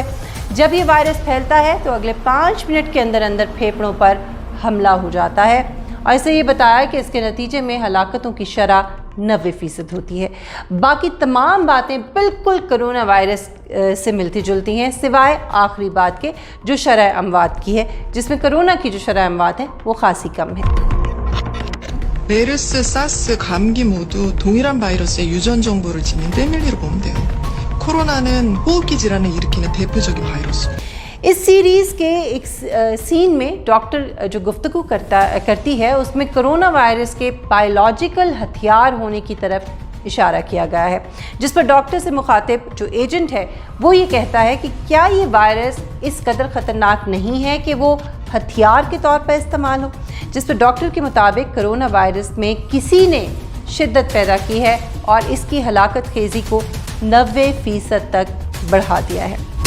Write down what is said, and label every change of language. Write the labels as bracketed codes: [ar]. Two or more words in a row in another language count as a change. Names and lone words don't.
[ur] جب یہ وائرس پھیلتا ہے تو اگلے 5 منٹ کے اندر اندر پھیپھڑوں پر حملہ ہو جاتا ہے اور اسے یہ بتایا کہ اس کے نتیجے میں ہلاکتوں کی شرح 90% ہوتی ہے. باقی تمام باتیں بالکل کورونا وائرس سے ملتی جلتی ہیں، سوائے آخری بات کے جو شرح اموات کی ہے، جس میں کورونا کی جو شرح اموات ہے وہ خاصی کم ہے. [ko] 메르스, 사스, 감기 모두 동일한 바이러스의 유전 정보를 지닌 패밀리로 보면 돼요. 코로나는 호흡기 질환을 일으키는 대표적인 바이러스. [ur] اس سیریز کے ایک سین میں ڈاکٹر جو گفتگو کرتی ہے اس میں کورونا وائرس کے بائیولوجیکل ہتھیار ہونے کی طرف اشارہ کیا گیا ہے، جس پر ڈاکٹر سے مخاطب جو ایجنٹ ہے وہ یہ کہتا ہے کہ کیا یہ وائرس اس قدر خطرناک نہیں ہے کہ وہ ہتھیار کے طور پر استعمال ہو، جس پر ڈاکٹر کے مطابق کورونا وائرس میں کسی نے شدت پیدا کی ہے اور اس کی ہلاکت خیزی کو 90% تک بڑھا دیا ہے.